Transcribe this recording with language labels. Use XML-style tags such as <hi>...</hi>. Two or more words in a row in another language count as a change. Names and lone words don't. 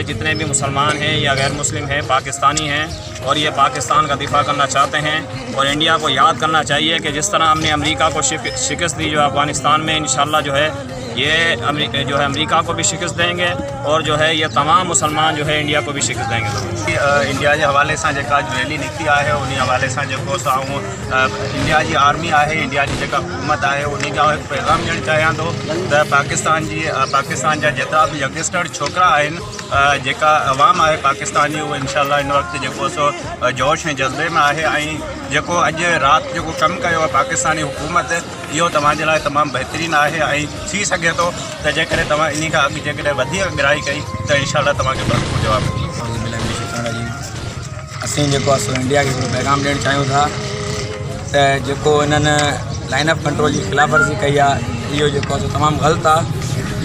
<ur>جتنے بھی مسلمان ہیں یا غیر مسلم ہیں، پاکستانی ہیں اور یہ پاکستان کا دفاع کرنا چاہتے ہیں اور انڈیا کو یاد کرنا چاہیے کہ جس طرح ہم نے امریکہ کو شکست دی جو افغانستان میں، ان شاء اللہ جو ہے یہ جو ہے امریکہ کو بھی شکست دیں گے اور جو ہے یہ تمام مسلمان جو ہے انڈیا کو بھی شکست دیں گے. انڈیا کے حوالے سے جیکا ریلی نکتی ہے ان حوالے سے جو انڈیا کی آرمی ہے، انڈیا کی جیکا حکومت ہے ان کا ایک پیغام</ur> <sd>ॾियणु चाहियां थो त पाकिस्तान जा जेतिरा भी यंगस्टर छोकरा आहिनि,</sd> <ur>جیکا عوام ہے پاکستان جی، وہ ان شاء اللہ اِن وقت جو سو جوش ۽ جذبے میں ہے.</ur> <sd>ऐं जेको अॼु राति जेको कमु कयो आहे पाकिस्तानी हुकूमत, इहो तव्हांजे लाइ तमामु बहितरीनु आहे ऐं थी सघे थो त जेकॾहिं तव्हां इन खां अॻु जेकॾहिं वधीक अगराई कई त इंशाल्लाह तव्हांखे भरपूर जवाबु असीं जेको आहे इंडिया खे पैगाम ॾियणु चाहियूं था त जेको इन्हनि लाइन ऑफ कंट्रोल जी ख़िलाफ़ वर्ज़ी कई आहे इहो जेको आहे तमामु ग़लति आहे।</sd>